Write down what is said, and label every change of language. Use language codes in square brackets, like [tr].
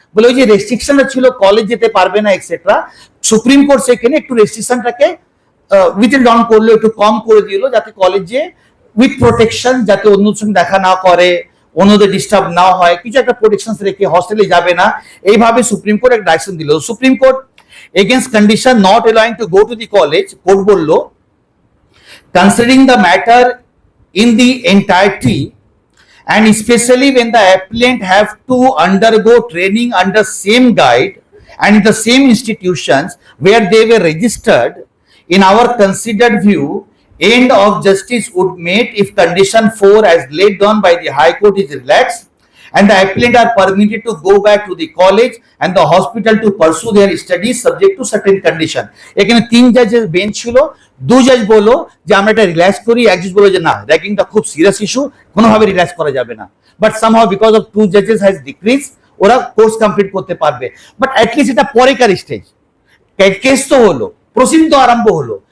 [bn] বলে ওই যে রেস্ট্রিকশনটা ছিল কলেজ যেতে পারবে না এক্সেট্রা, সুপ্রিম কোর্ট সেখানে একটু রেস্ট্রিকশনটাকে উইথড্র ডাউন করলো, একটু কম করে দিল, যাতে কলেজে উইথ প্রোটেকশন, যাতে অন্যদের সঙ্গে দেখা না করে, অন্যদের ডিস্টার্ব না হয়, কিছু একটা প্রোটেকশন রেখে হস্টেলে যাবে না, এইভাবে সুপ্রিম কোর্ট একটা ডাইরেকশন দিল। [en] Supreme court against condition not allowing to go to the college, court bollo considering the matter in the entirety and especially when the applicant have to undergo training under same guide and in the same institutions where they were registered, in our considered view end of justice would meet if condition 4 as laid down by the High Court is relaxed and the applicant are permitted to go back to the college and the hospital to pursue their studies subject to certain condition. [bn] এখানে 3 জাজের bench ছিল, 2 জাজ বললো যে আমরা এটা relax করি, এক জাজ বললো যে না, র্যাগিংটা খুব সিরিয়াস ইস্যু, কোনোভাবে রিল্যাক্স করা যাবে না। [en] but somehow because of 2 জাজেস has decrease, [bn] ওরা কোর্স কমপ্লিট করতে পারবে। বাট অ্যাটলিস্ট এটা পরেকার স্টেজ, কেস তো হলো, প্রসিডিং তো আরম্ভ হলো।